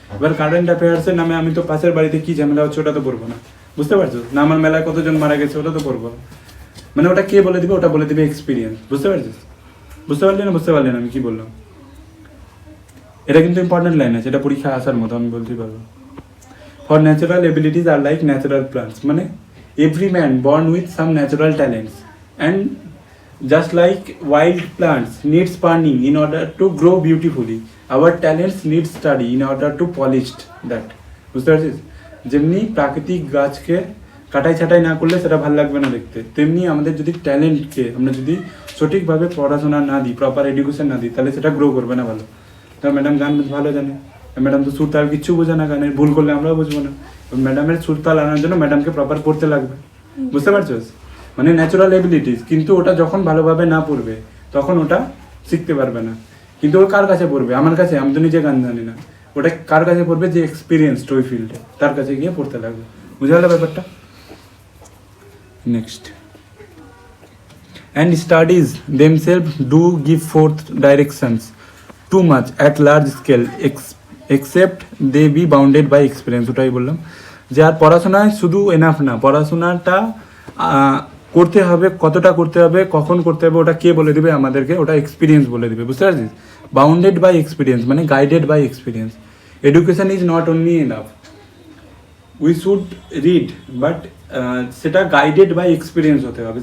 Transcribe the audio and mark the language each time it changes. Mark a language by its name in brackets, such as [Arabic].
[Bangla] এবার কারেন্ট অ্যাফেয়ার্সের নামে আমি তো পাশের বাড়িতে কি ঝামেলা হচ্ছে ওটা তো পড়বো না, বুঝতে পারছো? না আমার মেলায় কতজন মারা গেছে ওটা তো পড়বো না, মানে ওটা কে বলে দিবে, ওটা বলে দিবে এক্সপিরিয়েন্স, বুঝতে পারছিস? বুঝতে পারলি না? বুঝতে পারলি না আমি কি বললাম? এটা কিন্তু ইম্পর্টেন্ট লাইন আছে, এটা পরীক্ষায় আসার মতো, আমি বলতেই পারবো। [English] for natural abilities আর like natural plants [Bangla] মানে [English] every man born with some natural talents, and just like wild plants needs pruning in order to grow beautifully, our talents need study in order to polish that, [Bangla] বুঝতে পারছিস? যেমনি প্রাকৃতিক গাছকে কাটাই ছাটাই না করলে সেটা ভালো লাগবে না দেখতে, তেমনি আমাদের যদি ট্যালেন্টকে আমরা যদি সঠিকভাবে পড়াশোনা না দিই, প্রপার এডুকেশন না দিই, তাহলে সেটা গ্রো করবে না ভালো। তো ম্যাডাম গান ভালো জানে, ম্যাডাম তো সুর তাল কিচ্ছু বোঝে না গানের, ভুল করলে আমরাও বুঝবো না। ম্যাডামের সুর তাল আনার জন্য ম্যাডামকে প্রপার পড়তে লাগবে, বুঝতে পারছো? মানে ন্যাচারাল এবিলিটিস, কিন্তু ওটা যখন ভালোভাবে না পড়বে তখন ওটা শিখতে পারবে না। কিন্তু ও কার কাছে পড়বে? আমার কাছে, আমি তো নিজে গান জানি না। ওটা কার কাছে পড়বে? যে এক্সপিরিয়েন্সড ওই ফিল্ডে, তার কাছে গিয়ে পড়তে লাগবে, বুঝে গেল ব্যাপারটা? [English] Next, and studies themselves do give forth directions too much at large scale except they be bounded by experience. [Bangla] ওটাই বললাম যে আর পড়াশোনায় শুধু এনাফ না, পড়াশোনাটা করতে হবে, কতটা করতে হবে, কখন করতে হবে ওটা কে বলে দেবে আমাদেরকে, ওটা এক্সপিরিয়েন্স বলে দেবে, বুঝতে পারছিস? [English] Bounded by experience মানে guided by experience. Education is not only enough, we should read, [Bangla] but সেটা [English] guided by experience [Bangla] হতে হবে।